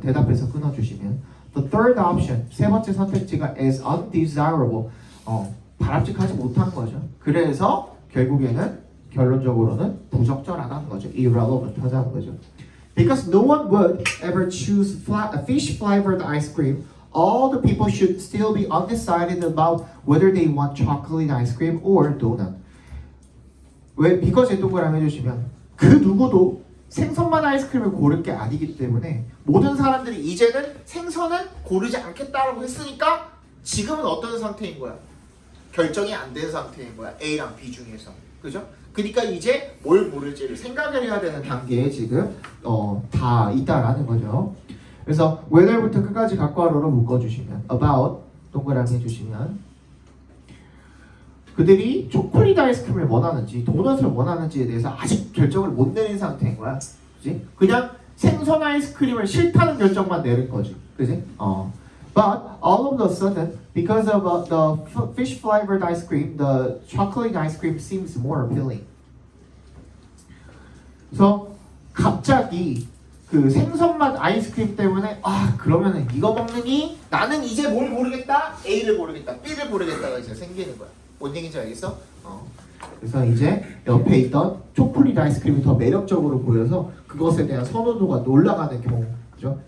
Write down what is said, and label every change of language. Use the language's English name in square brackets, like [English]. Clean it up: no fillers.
[Korean] 대답해서 끊어주시면 [English] The third option, [Korean] 세 번째 선택지가 [English] is undesirable, [Korean] 바람직하지 못한 거죠. 그래서 결국에는 결론적으로는 부적절하다는 거죠. irrelevant 하다는 거죠. [English] Because no one would ever choose fish flavored ice cream, all the people should still be undecided about whether they want chocolate ice cream or donut. [Korean] 왜 because에 동그라미 해주시면 그 누구도 생선만 아이스크림을 고를 게 아니기 때문에 모든 사람들이 이제는 생선은 고르지 않겠다라고 했으니까 지금은 어떤 상태인 거야? 결정이 안 된 상태인 거야. A랑 B 중에서. 그죠? 그러니까 이제 뭘 모를지를 생각을 해야 되는 단계에 지금 다 있다라는 거죠. 그래서 whether부터 끝까지 각괄호로 묶어주시면 about 동그라미 해주시면 그들이 초콜릿 아이스크림을 원하는지 도넛을 원하는지에 대해서 아직 결정을 못 내린 상태인 거야. 그지? 그냥 생선 아이스크림을 싫다는 결정만 내린 거지. 그지? [English] But all of a sudden, because of the fish flavored ice cream, the chocolate ice cream seems more appealing. [Korean] 그래서 갑자기 그 생선 맛 아이스크림 때문에 그러면은 이거 먹느니 나는 이제 뭘 모르겠다, A를 모르겠다, B를 모르겠다가 이제 생기는 거야. 뭔 얘기인지 알겠어? 그래서 이제 옆에 있던 초콜릿 아이스크림이 더 매력적으로 보여서 그것에 대한 선호도가 올라가는 경우, 그죠?